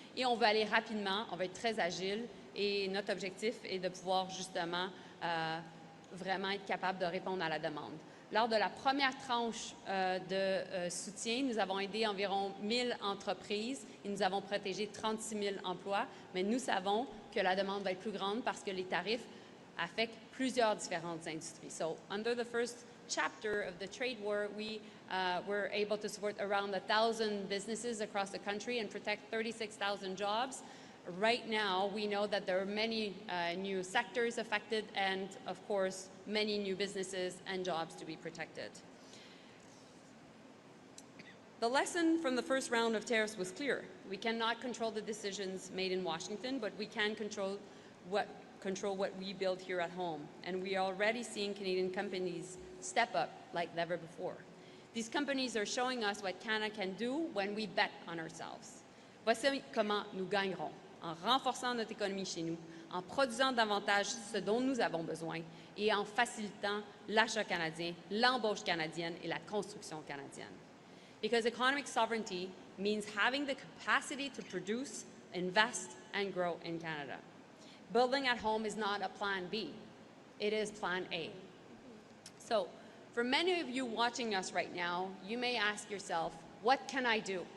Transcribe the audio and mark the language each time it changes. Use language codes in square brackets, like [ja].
[fr] Et on va aller rapidement, on va être très agile et notre objectif est de pouvoir justement vraiment être capable de répondre à la demande. Lors de la première tranche de soutien, nous avons aidé environ 1000 entreprises et nous avons protégé 36 000 emplois, mais nous savons que la demande va être plus grande parce que les tarifs affectent plusieurs différentes industries. [en] So, under the first chapter of the trade war, we were able to support around 1,000 businesses across the country and protect 36,000 jobs. Right now, we know that there are many new sectors affected and, of course, many new businesses and jobs to be protected. The lesson from the first round of tariffs was clear. We cannot control the decisions made in Washington, but we can control what we build here at home. And we are already seeing Canadian companies step up like never before. These companies are showing us what Canada can do when we bet on ourselves. [fr] Voici comment nous gagnerons, en renforçant notre économie chez nous, en produisant davantage ce dont nous avons besoin et en facilitant l'achat canadien, l'embauche canadienne et la construction canadienne. [en] Because economic sovereignty means having the capacity to produce, invest, and grow in Canada. Building at home is not a plan B, it is plan A. So, for many of you watching us right now, you may ask yourself, what can I do?